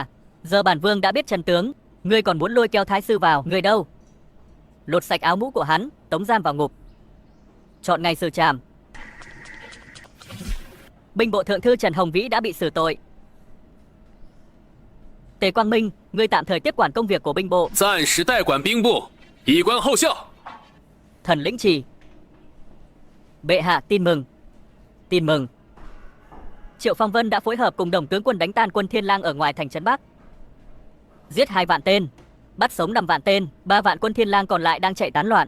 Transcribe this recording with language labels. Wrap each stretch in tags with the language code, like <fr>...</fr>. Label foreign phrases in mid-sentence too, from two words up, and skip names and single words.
<vi>Giờ bản vương đã biết chân tướng, ngươi còn muốn lôi kéo thái sư vào. Ngươi đâu? Lột sạch áo mũ của hắn, tống giam vào ngục, chọn ngày xử trảm. Binh bộ thượng thư Trần Hồng Vĩ đã bị xử tội. Tề Quang Minh, ngươi tạm thời tiếp quản công việc của binh bộ.</vi> <zh>暂时代管兵部，以观后效。</zh> <vi>Thần lĩnh chỉ. Bệ hạ tin mừng. Tin mừng. Triệu Phong Vân đã phối hợp cùng Đồng tướng quân đánh tan quân Thiên Lang ở ngoài thành trấn Bắc, giết 2 vạn tên, bắt sống 5 vạn tên, 3 vạn quân Thiên Lang còn lại đang chạy tán loạn.</vi>